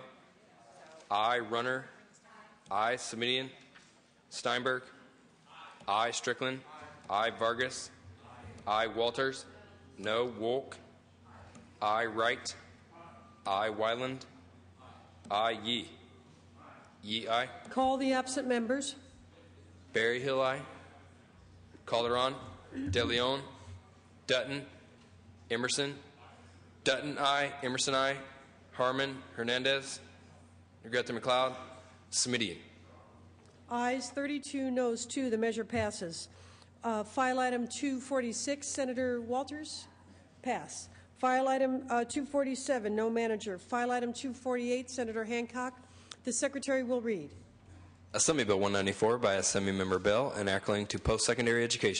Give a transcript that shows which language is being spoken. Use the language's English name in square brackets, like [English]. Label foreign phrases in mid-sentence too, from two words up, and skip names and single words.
[English] Aye. Runner? Aye. Semidian? Steinberg? Aye. Strickland? Aye. Vargas? Aye. Walters? No. Wolk? Aye. Wright? Aye. Wyland? Aye. Yee? Yee, aye. Call the absent members. Berryhill, aye. Calderon? De Leon? Dutton? Emerson. Dutton, aye. Emerson, aye. Harmon, Hernandez, Negrete McLeod, Smidian. Ayes 32, noes 2. The measure passes. File item 246, Senator Walters? Pass. File item 247, no manager. File item 248, Senator Hancock. The Secretary will read. Assembly Bill 194 by Assembly Member Bell, enacting to post-secondary education.